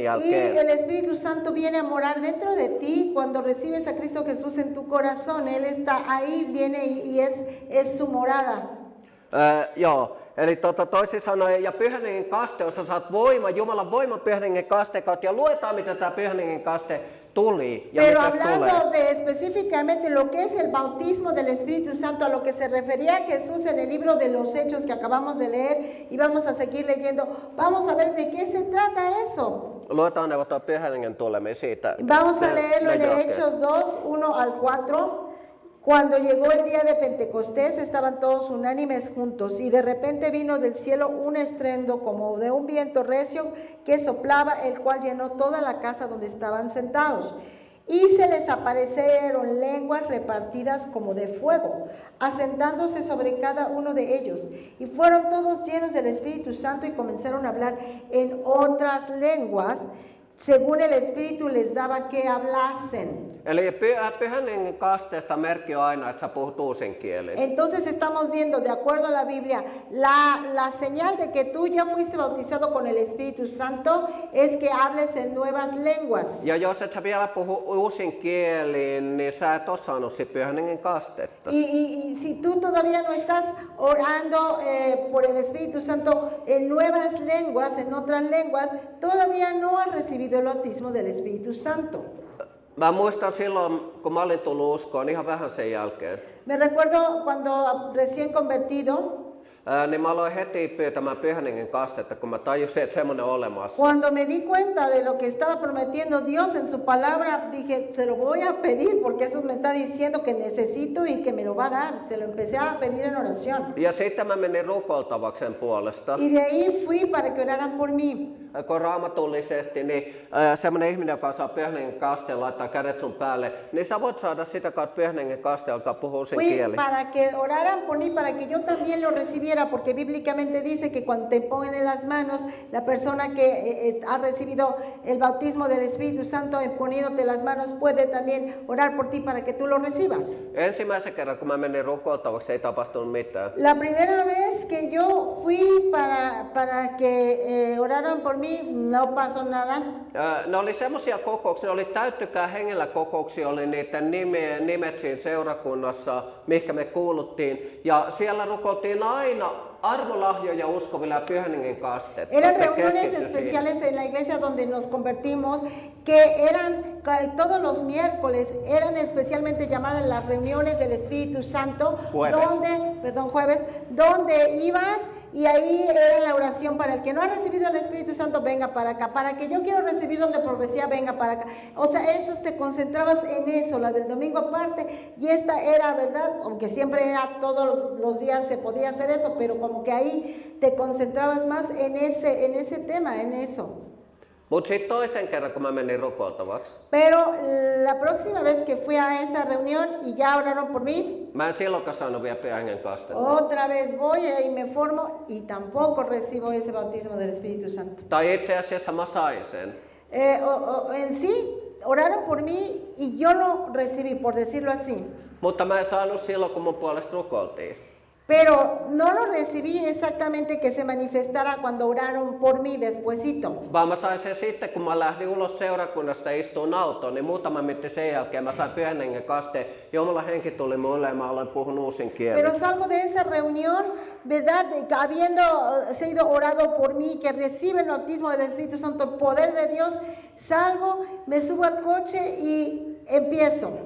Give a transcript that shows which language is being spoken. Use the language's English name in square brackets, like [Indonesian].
[Spanish] Y [Finnish] jälkeen. [Spanish] el Espíritu Santo viene a morar dentro de ti cuando recibes a Cristo Jesús en tu corazón. Él está ahí, viene y es su morada. [Finnish] Joo, eli toisin sanoen, ja Pyhän Hengen kaste, jos sä saat voima, Jumalan voima Pyhän Hengen kasteen kautta, ja luetaan mitä tämä Pyhän Hengen kaste tuli ja [Spanish] Pero [Finnish] mitä tulee. [Spanish] hablando de específicamente lo que es el bautismo del Espíritu Santo, a lo que se refería Jesús en el libro de los Hechos que acabamos de leer y vamos a seguir leyendo, vamos a ver de qué se trata eso. [Finnish] Luetaan neuvotaan Pyhän Hengen tuleminen siitä. [Spanish] Vamos a leerlo en el Hechos 2, 1 al 4. Cuando llegó el día de Pentecostés estaban todos unánimes juntos y de repente vino del cielo un estruendo como de un viento recio que soplaba, el cual llenó toda la casa donde estaban sentados. Y se les aparecieron lenguas repartidas como de fuego, asentándose sobre cada uno de ellos. Y fueron todos llenos del Espíritu Santo y comenzaron a hablar en otras lenguas, según el Espíritu les daba que hablasen. [Finnish] Eli Pyhän Hengen kasteesta merkki on aina, että sä puhut uusin kielin. [Spanish] Entonces estamos viendo, de acuerdo a la Biblia, la señal de que tú ya fuiste bautizado con el Espíritu Santo es que hables en nuevas lenguas. [Finnish] Ja jos et sä vielä puhu uusin kielin, niin sä et ole saanut sit Pyhän Hengen kastetta. [Spanish] Y si tú todavía no estás orando por el Espíritu Santo en nuevas lenguas, en otras lenguas, todavía no has recibido el bautismo del Espíritu Santo. [Finnish] Mä muistan silloin, kun mä olin tullut uskoon, ihan vähän sen jälkeen. [Spanish] Me recuerdo cuando recién convertido, [Finnish] Niin mä aloin heti pyytämään Pyhän Hengen kastetta, kun mä tajusin, että semmoinen on olemassa. [Spanish] cuando me di cuenta de lo que estaba prometiendo Dios en su palabra, dije, se lo voy a pedir porque eso me está diciendo que necesito y que me lo va a dar. Se lo empecé a pedir en oración. [Finnish] Ja sitten mä menin rukoiltavaksi sen puolesta. [Spanish] Y de ahí fui para que oraran por mí. [Finnish] Kun raamatullisesti, niin semmoinen ihminen, joka saa Pyhän Hengen kasteen, laittaa kädet sun päälle, niin sä voit saada sitä kautta Pyhän Hengen kasteen, alkaa puhua sen [Spanish] Fui [Finnish] kieli. [Spanish] para que oraran por mí, para que yo también lo recibiera, porque bíblicamente dice que cuando te ponen en las manos, la persona que ha recibido el bautismo del Espíritu Santo, en poniéndote las manos, puede también orar por ti para que tú lo recibas. [Finnish] Ensimmäisen kerran, kun mä menin rukoiltavaksi, ei tapahtunut mitään. [Spanish] La primera vez que yo fui para que oraran por mí, mí, no pasó nada. [Finnish] Ne oli semmoisia kokouksia, ne oli täyttykää hengellä kokouksia, oli niiden nimet siinä seurakunnassa, mihinkä me kuuluttiin. Ja siellä rukoiltiin aina armolahjoja uskoville ja Pyhän Hengen kasteet. [Spanish] Eran [Finnish] Se [Spanish] reuniones [Finnish] keskittyi siihen. [Spanish] especiales en la iglesia donde nos convertimos, que eran todos los miércoles, eran especialmente llamadas las reuniones del Espíritu Santo, Jueves. jueves, donde ibas y ahí era la oración para el que no ha recibido el Espíritu Santo, venga para acá, para que yo quiero recibir donde profecía, venga para acá. O sea, estas te concentrabas en eso, la del domingo aparte, y esta era, ¿verdad? Aunque siempre era todos los días se podía hacer eso, pero como que ahí te concentrabas más en ese tema, en eso. [Finnish] Mutta sitten toisen kerran, kun mä menin rukoiltavaksi, [Spanish] Pero la próxima vez que fui a esa reunión y ya oraron por mí, [Finnish] mä en silloinkaan saanut vielä Pyhän Hengen kastetta. [Spanish] otra vez voy y me formo y tampoco recibo ese bautismo del Espíritu Santo. [Finnish] Tai itse asiassa mä sain sen. [Spanish] En sí, oraron por mí y yo lo recibí, por decirlo así. [Finnish] Mutta mä en saanut silloin, kun mun puolesta rukoiltiin. [Spanish] Pero no lo recibí exactamente que se manifestara cuando oraron por mí despuesito. [Finnish] Vaan mä sain sen sitten, kun mä lähdin ulos seurakunnasta istuun autoon, niin muutama minuutti sen jälkeen mä sain Pyhän Hengen kasteen. Jumalan henki tuli mulle ja mä aloin puhua uusin kielin. [Spanish] Pero salgo de esa reunión, ¿verdad? Habiendo sido orado por mí, que recibe el bautismo del Espíritu Santo, el poder de Dios, salgo, me subo al coche y empiezo.